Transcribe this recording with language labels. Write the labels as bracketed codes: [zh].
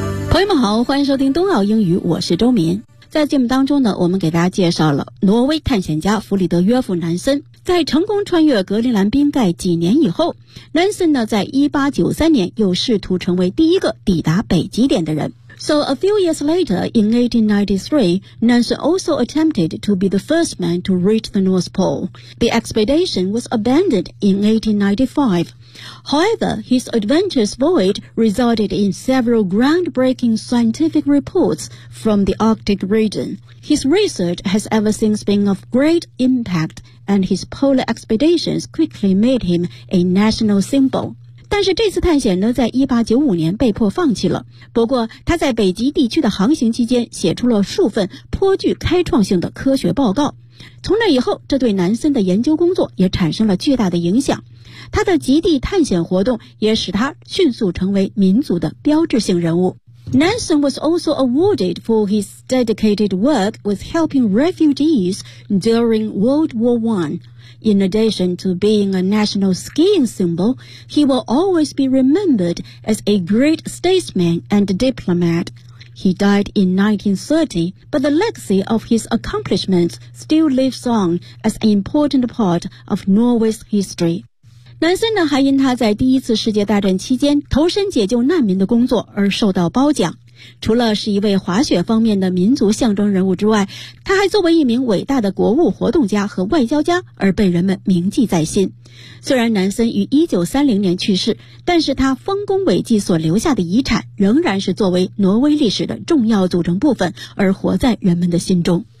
[zh] 朋友们好，欢迎收听冬奥英语，我是周敏。在节目当中呢，我们给大家介绍了挪威探险家弗里德约夫南森，在成功穿越格陵兰冰盖几年以后，南森呢在1893年又试图成为第一个抵达北极点的人。 [en] So a few years later, in 1893, Nansen also attempted to be the first man to reach the North Pole. The expedition was abandoned in 1895. However, his adventurous voyage resulted in several groundbreaking scientific reports from the Arctic region. His research has ever since been of great impact, and his polar expeditions quickly made him a national symbol. [zh] 但是这次探险呢，在1895年被迫放弃了。不过，他在北极地区的航行期间写出了数份颇具开创性的科学报告。从那以后，这对南森的研究工作也产生了巨大的影响。他的极地探险活动也使他迅速成为民族的标志性人物。 [en] Nansen was also awarded for his dedicated work with helping refugees during World War I. In addition to being a national skiing symbol, he will always be remembered as a great statesman and diplomat. He died in 1930, but the legacy of his accomplishments still lives on as an important part of Norway's history. [zh] 南森呢，还因他在第一次世界大战期间投身解救难民的工作而受到褒奖。除了是一位滑雪方面的民族象征人物之外，他还作为一名伟大的国务活动家和外交家而被人们铭记在心。虽然南森于1930年去世，但是他丰功伟绩所留下的遗产仍然是作为挪威历史的重要组成部分而活在人们的心中。